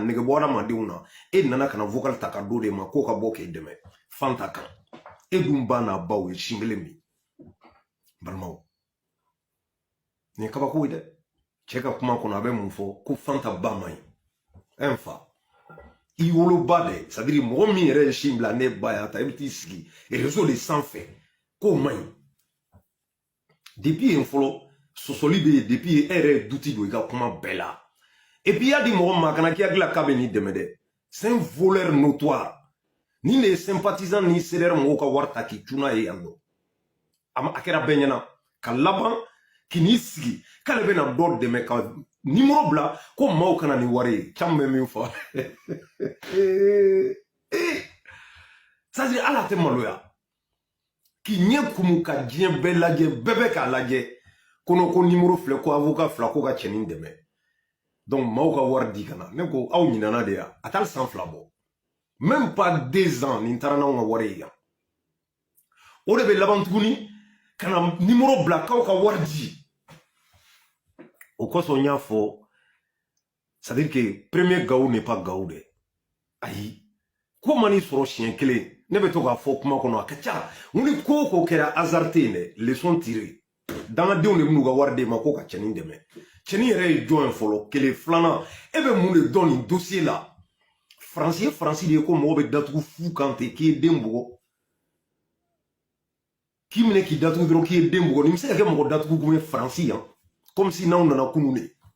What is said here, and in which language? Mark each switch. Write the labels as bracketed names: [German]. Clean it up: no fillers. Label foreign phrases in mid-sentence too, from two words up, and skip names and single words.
[Bambara] nɛgɛ bɔ adamadenw na e nana ka na vocal ta ka d'o de ma k'o ka bɔ k'e dɛmɛ Fanta kan e dun ba n'a baw ye sin kelen min balimaw nin ye kabako ye dɛ cɛ ka kuma kɔnɔ a bɛ mun fɔ ko Fanta ba man ɲi un fa i woloba dɛ [French] c'est à dire [Bambara] mɔgɔ min yɛrɛ ye sin bila ne ba y'a ta i bɛ t'i sigi réseau de sanfɛ k'o man ɲi depuis yen fɔlɔ sɔsɔli bɛ yen depuis yen e yɛrɛ ye duti don i ka kuma bɛɛ la [French] et puis [Bambara] i y'a di mɔgɔ ma kana k'i hakili la k'a bɛ n'i dɛmɛ dɛ [French] c'est un voleur notoire [Bambara] ni de ye sympathisant ni CDR mɔgɔw ka wari ta k'i cun n'a ye yan nɔ a kɛra bɛɛ ɲɛna ka laban k'i n'i sigi k'ale bɛna dɔ dɛmɛ ka numéro bila ko maaw kana ni wari ye caman bɛ min fɔ [French] c'est-à-dire [Bambara] ala tɛ maloya k'i ɲɛ kumu ka diɲɛ bɛɛ lajɛ bɛɛ bɛ k'a lajɛ ko numéro filɛ ko avocat fila ko ka cɛnin dɛmɛ donc maaw ka wari di ka na ne ko aw ɲinana de yan a taali san fila bɔ [French] même pas 2 ans [Bambara] nin taara n'anw ka wari ye yan o de bɛ laban tuguni ka na numéro bila k'aw ka wari di o kosɔn n y'a fɔ [French] c'est à dire que premier Gaou n'est pas Gaou [Bambara] dɛ ayi ko man'i sɔrɔ siɲɛ kelen ne bɛ to k'a fɔ kuma kɔnɔ a ka ca n ni ko o ko kɛra hasard tɛ yen dɛ [French] leçon tirée [Bambara] dangadenw de bɛn'u ka wari d'e ma ko ka cɛnin dɛmɛ cɛnin yɛrɛ ye jɔn ye fɔlɔ kelen filanan e bɛ mun de dɔn nin dossier la Faransi ye Faransi de ye ko mɔgɔ bɛ datugu fu kan ten k'i ye den bugɔ k'i minɛ k'i datugu dɔrɔn k'i ye den bugɔ nin bɛ se ka kɛ mɔgɔ datugu kun ye Faransi yan [French] comme si [Bambara] n'aw nana kunun de